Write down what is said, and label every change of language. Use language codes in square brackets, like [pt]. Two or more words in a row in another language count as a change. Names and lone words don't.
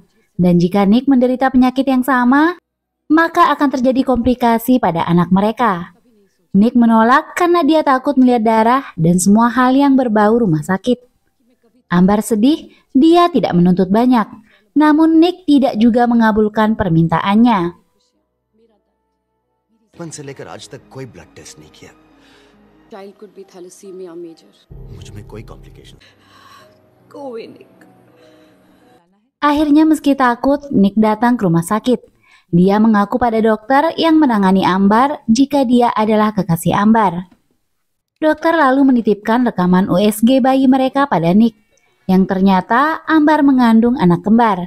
[id] Dan jika Nick menderita penyakit yang sama, maka akan terjadi komplikasi pada anak mereka. Nick menolak karena dia takut melihat darah dan semua hal yang berbau rumah sakit. Ambar sedih, dia tidak menuntut banyak. Namun Nick tidak juga mengabulkan permintaannya. [hi] बचपन से लेकर आज तक कोई ब्लड टेस्ट नहीं किया। [en] Child could be thalassemia major. [hi] मुझ में कोई कॉम्प्लिकेशन। [en] Go away, Nick. [id] Akhirnya meski takut, Nick datang ke rumah sakit. Dia mengaku pada dokter yang menangani Ambar jika dia adalah kekasih Ambar. Dokter lalu menitipkan rekaman USG bayi mereka pada Nick, yang ternyata Ambar mengandung anak kembar.